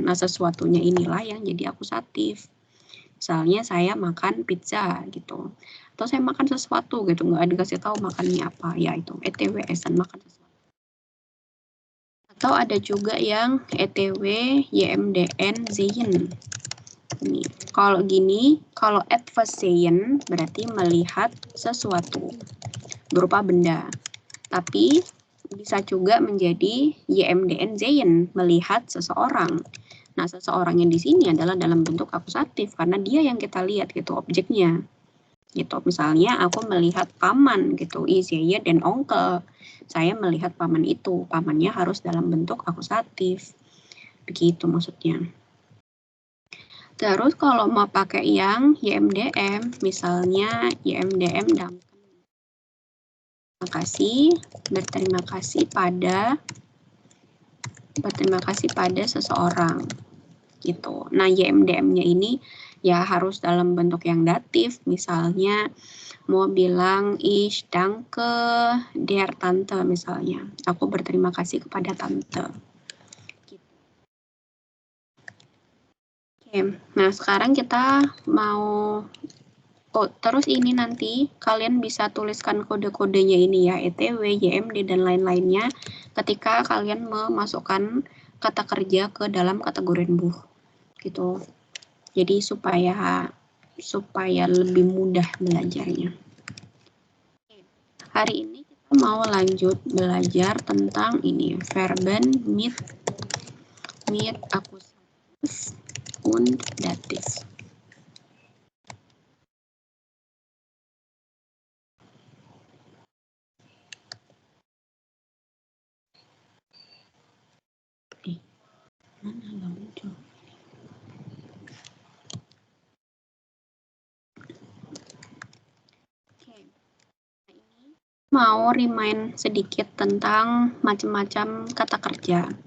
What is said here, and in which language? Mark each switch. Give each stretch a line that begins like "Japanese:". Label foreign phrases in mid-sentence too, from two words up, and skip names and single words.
Indonesian: Nah, sesuatunya inilah yang jadi akusatif. Misalnya saya makan pizza gitu. Atau saya makan sesuatu gitu, nggak dikasih tahu makannya apa. Ya itu
German: ETW essen,
Indonesian: makan sesuatu. Atau ada juga yang
German: ETW YMDN sehen.
Indonesian: Ini. Kalau gini, kalau
German: etwas sehen
Indonesian: berarti melihat sesuatu berupa benda. Tapi bisa juga menjadi
German: YMDN sehen,
Indonesian: melihat seseorang. Nah, seseorang yang di sini adalah dalam bentuk akusatif karena dia yang kita lihat gitu, objeknya. Gitu. Misalnya aku melihat paman gitu,
German: ich sehe den Onkel.
Indonesian: Saya melihat paman itu. Pamannya harus dalam bentuk akusatif. Begitu maksudnya. Terus kalau mau pakai yang YMDM, misalnya
German: YMDM Duncan.
Indonesian: Berterima kasih pada seseorang. Gitu. Nah, YMDM-nya ini ya harus dalam bentuk yang datif. Misalnya mau bilang
German: ich danke der Tante
Indonesian: misalnya. Aku berterima kasih kepada tante. Oke, nah sekarang kita mau terus ini nanti kalian bisa tuliskan kode-kodenya ini ya, ETW, YMD, dan lain-lainnya ketika kalian memasukkan kata kerja ke dalam kategori Buch. Gitu. Jadi supaya lebih mudah belajarnya. Hari ini kita mau lanjut belajar tentang ini,
German: Verben mit akusatif und dativ.
Indonesian: Mana nggak muncul? Mau remind sedikit tentang macam-macam kata kerja.